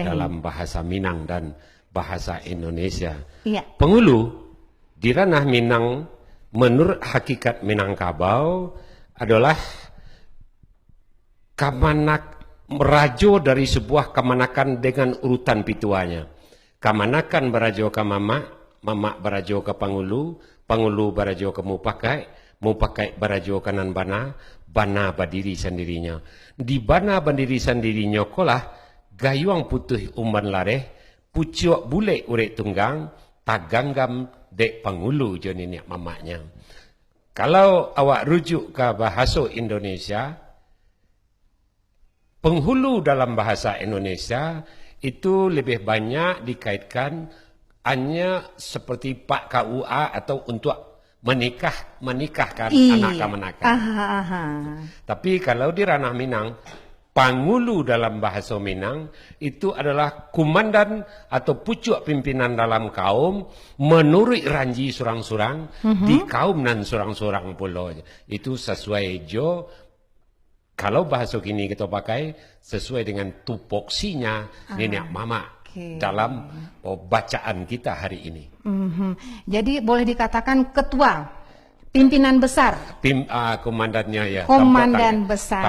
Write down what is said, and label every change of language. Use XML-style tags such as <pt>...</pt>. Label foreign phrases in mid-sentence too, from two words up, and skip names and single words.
<id>dalam bahasa Minang dan bahasa Indonesia. Iya.</id> <min>Pangulu di ranah Minang menurut hakikat Minangkabau adalah kamanak merajo dari sebuah kamanakan dengan urutan pituanya. Kamanakan berajo ke mama, mama berajo ke Pangulu, Pangulu berajo ke Mupakai berajo kanan bana, bana berdiri sendirinya. Di bana berdiri sendirinya kolah gayuang putih umban lareh, pucuk bule urek tunggang, taganggam dek Pangulu jo nenek mamanya.</min> <id>Kalau awak rujuk ke bahasa Indonesia, penghulu dalam bahasa Indonesia itu lebih banyak dikaitkan hanya seperti Pak KUA atau untuk menikahkan anak kamanakan. Tapi kalau di ranah Minang, Pangulu dalam bahasa Minang itu adalah kumandan atau pucuk pimpinan dalam kaum menurut</id> <min>ranji surang-surang di kaum nan surang-surang pulau. Itu sesuai jo,</min> <id>kalau bahasa kini kita pakai sesuai dengan tupoksinya nenek mama dalam bacaan kita hari ini. Jadi boleh dikatakan ketua, pimpinan besar. Komandannya ya. Komandan besar.</id>